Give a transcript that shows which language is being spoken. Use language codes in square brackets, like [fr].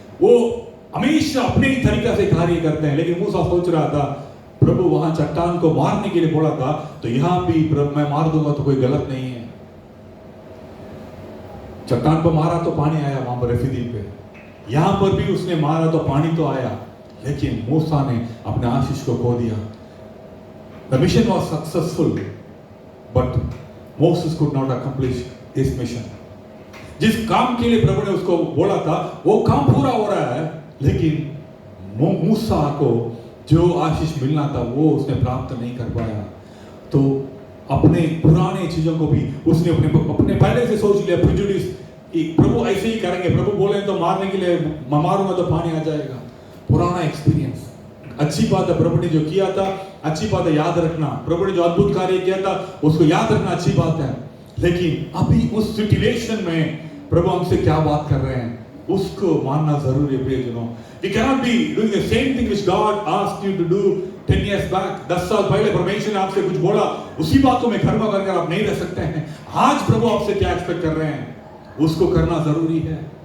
[hi] वो हमेशा अपने ही तरीका से कार्य करते हैं। लेकिन मूसा सोच रहा था, प्रभु वहां चट्टान को मारने के लिए बोला था, तो यहां भी प्रभु मैं मार दूंगा तो कोई गलत नहीं है। चट्टान को मारा तो पानी आया वहां पर रफीदीम पे, यहां पर भी उसने मारा तो पानी तो आया, लेकिन मूसा ने अपने आशीष को खो दिया। [en] The mission was successful, but Moses could not accomplish his mission। [hi] जिस काम के लिए प्रभु ने उसको बोला था वो काम पूरा हो रहा है, लेकिन मूसा को जो आशीष मिलना था वो उसने प्राप्त नहीं कर पाया। तो अपने पुराने चीजों को भी उसने अपने पहले से सोच लिया, प्रेजुडिस, कि प्रभु ऐसे ही करेंगे, प्रभु बोले तो मारने के लिए मैं मारूंगा तो पानी आ जाएगा। पुराना एक्सपीरियंस, अच्छी बात है, प्रभु ने जो किया था अच्छी बात है, याद रखना। प्रभु ने जो अद्भुत कार्य किया था उसको याद रखना, अच्छी बात है। लेकिन अभी उस सिचुएशन में प्रभु हमसे क्या बात कर रहे हैं उसको मानना जरूरी है प्रियजनों। [en] We cannot be doing the same thing which God asked you to do 10 years back। [hi] 10 साल पहले परमेश्वर ने आपसे कुछ बोला, उसी बात को मैं घर में करके आप नहीं रह सकते हैं। आज प्रभु आपसे क्या एक्सपेक्ट कर रहे हैं उसको करना जरूरी है।